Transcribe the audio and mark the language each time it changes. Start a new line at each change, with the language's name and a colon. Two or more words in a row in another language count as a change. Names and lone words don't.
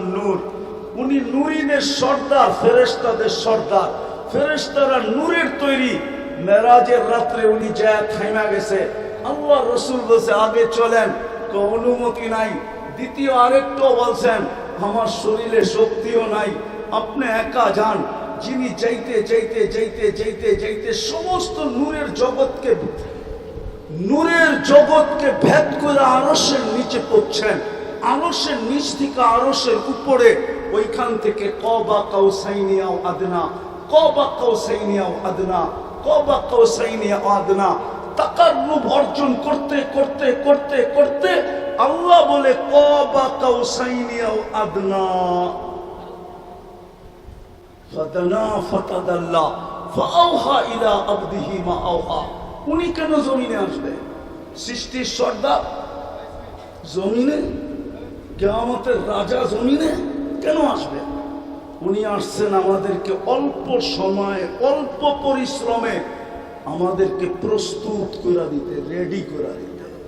Bangla: নূর উনি নূরিনের সর্দার ফেরেশতাদের সর্দার ফেরেশতারা নূরের তৈরি মেরাজের রাত্রে উনি যায় থাইমা গেছে আল্লাহ রাসূল বলছে আগে চলেন কো অনুমতি নাই দ্বিতীয় আরেকটাও বলছেন আমার শরীরে শক্তিও নাই আপনি একা যান যিনি যাইতে যাইতে যাইতে যাইতে যাইতে সমস্ত নূরের জগৎকে ভেদ করে আরশের নিচে পড়ছেন আরশের নিচ থেকে আরশের উপরে ওইখান থেকে
Arabic: قاب قوسين أو أدنى قاب قوسين أو أدنى قاب قوسين أو أدنى
Bangla: তাকাররুব অর্জন করতে করতে করতে করতে আল্লাহ বলে
Arabic: قاب قوسين أو أدنى فدنا فتدلى فأوحى إلى عبده ما أوحى
Bangla: উনি কেন জমিনে আসবে সৃষ্টির সর্দার জমিনে কিয়ামতের রাজা জমিনে কেন আসবে উনি আসছেন আমাদেরকে অল্প সময়ে অল্প পরিশ্রমে আমাদেরকে প্রস্তুত করে দিতে রেডি করে দিতে